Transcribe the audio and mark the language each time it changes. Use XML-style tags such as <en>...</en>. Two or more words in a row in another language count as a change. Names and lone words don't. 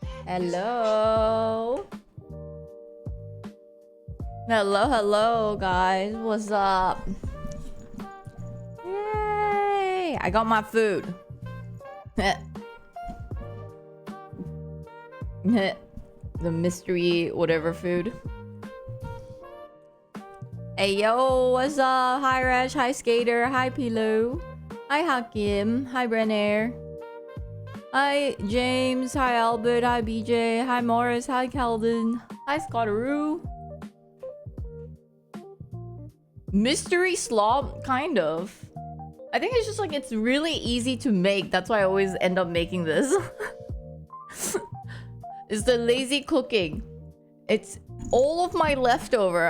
<en>Hello. Hello, guys. What's up? Yay! I got my food. The mystery whatever food. Hey yo, what's up? Hi Rash, hi Skater, hi Pillow, hi Hakim, hi Brenner, hi James, hi Albert, hi BJ, hi Morris, hi Calvin, hi Scottaroo. Mystery slop, kind of. I think it's just like it's really easy to make. That's why I always end up making this. It's the lazy cooking. It's all of my leftover.</en>